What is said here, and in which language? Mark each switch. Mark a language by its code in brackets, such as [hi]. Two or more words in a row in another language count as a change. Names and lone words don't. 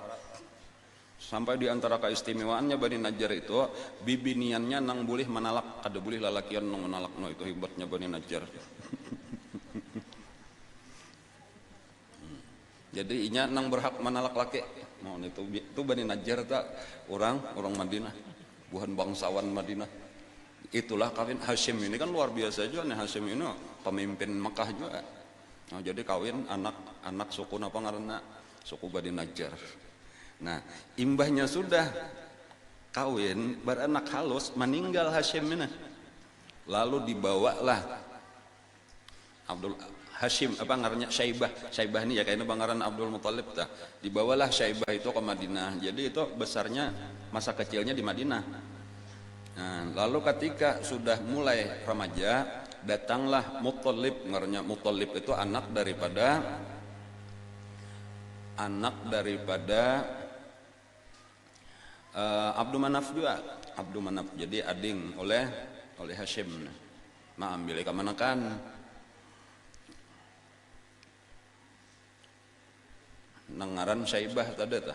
[bjn] Sampai di antara keistimewaannya Bani Najjar itu bibiniannya nang boleh menalak, ada boleh lalakian nang menalak, no itu hebatnya Bani Najjar. Jadi inya nang berhak menalak laki. Mau itu Bani Najjar tak orang Madinah, bukan bangsawan Madinah. Itulah kawin Hashim ini kan luar biasa juga nih. Hashim ini pemimpin Mekah juga. Nah, jadi kawin anak suku apa ngaranna? Suku Bani Najjar. Nah, imbahnya sudah kawin, beranak halus, meninggal Hashim ini. Lalu dibawalah Hashim apa ngarannya Syaibah ini ya kayaknya bangaran Abdul Muttalib dah. Dibawalah Syaibah itu ke Madinah. Jadi itu besarnya masa kecilnya di Madinah. Nah, lalu ketika sudah mulai remaja, datanglah Muttalib, ngarannya Muttalib itu anak daripada Abdul Manaf juga. Abdul Manaf jadi ading oleh Hashim. Nah, ambil kemanakan nangaran Syaibah tadi tah.